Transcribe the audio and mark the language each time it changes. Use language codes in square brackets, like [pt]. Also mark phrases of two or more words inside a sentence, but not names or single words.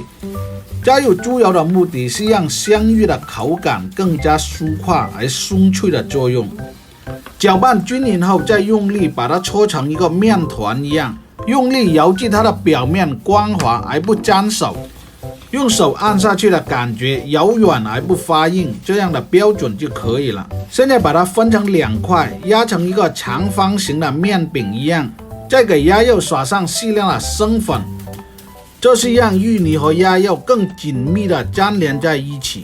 [zh] 加入豬油的目的是讓香芋的口感更加酥化而鬆脆的作用。攪拌均勻後，再用力把它搓成一個麵團一樣，用力揉至它的表面光滑而不粘手，用手按下去的感覺柔軟而不發硬，這樣的標準就可以了。現在把它分成2塊，壓成一個長方形的麵餅一樣，再給鴨肉撒上適量的生粉，這是讓芋泥和鴨肉更緊密的粘連在一起。